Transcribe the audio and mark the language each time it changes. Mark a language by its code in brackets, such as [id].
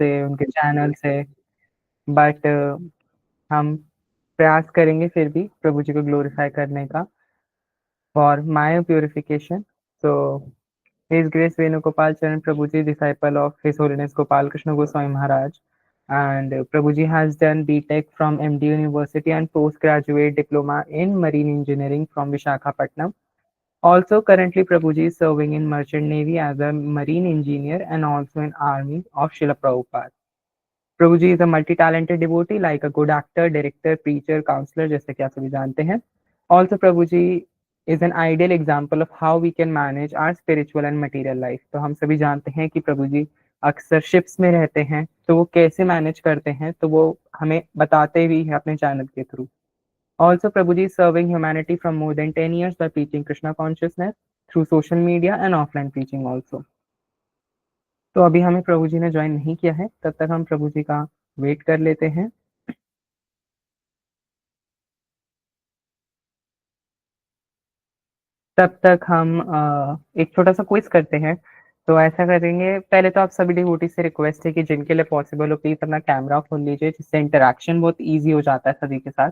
[hi] से, उनके चैनल से, बट हम प्रयास करेंगे फिर भी प्रभु जी को ग्लोरीफाई करने का [en] For my purification. So His Grace Venugopal Charan Prabhuji, disciple of His Holiness Gopal Krishna Goswami Maharaj. And Prabhuji has done BTech from MD University and postgraduate diploma in marine engineering from Visakhapatnam. Also, currently Prabhuji is serving in Merchant Navy as a marine engineer and also in Army of Srila Prabhupada. Prabhuji is a multi-talented devotee like a good actor, director, preacher, counselor, [hi] जैसे कि आप सभी जानते हैं. [en] Also, Prabhuji is an ideal example of how we can manage our spiritual and material life. [hi] तो हम सभी जानते हैं कि प्रभु जी अक्सर शिप्स में रहते हैं, तो वो कैसे मैनेज करते हैं, तो वो हमें बताते भी हैं अपने चैनल के through. [en] Also, Prabhuji is serving humanity from more than 10 years by preaching Krishna consciousness through social media and offline preaching also. [hi] तो अभी हमें प्रभु जी ने ज्वाइन नहीं किया है, तब तक हम प्रभु जी का वेट कर लेते हैं. तब तक हम एक छोटा सा क्विज करते हैं. तो ऐसा करेंगे, पहले तो आप सभी डिवोटी से रिक्वेस्ट है कि जिनके लिए पॉसिबल हो प्लीज अपना कैमरा खोल लीजिए, जिससे इंटरेक्शन बहुत इजी हो जाता है सभी के साथ.